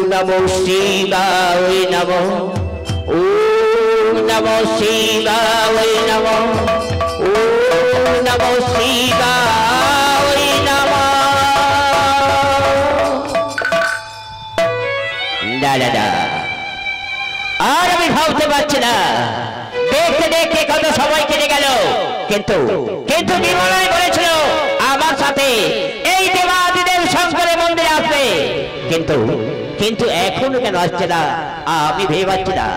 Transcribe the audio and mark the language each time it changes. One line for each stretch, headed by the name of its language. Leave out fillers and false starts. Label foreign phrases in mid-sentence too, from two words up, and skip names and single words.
Sanskrit: নমঃ শিবায় নমঃ ওম নমঃ শিবায় নমঃ ওম নমঃ শিবায় নমঃ।
Bangla: দাদা আর আমি ভাবতে পারছি না, দেখতে দেখতে কত সময় কেটে গেল, কিন্তু কিন্তু বিমলাই বলেছিল আমার সাথে এই দেবাদিদেব শঙ্করের মন্দিরে আসবে, কিন্তু কিন্তু এখনো কেন আসছে না আমি ভেবে পাচ্ছি না।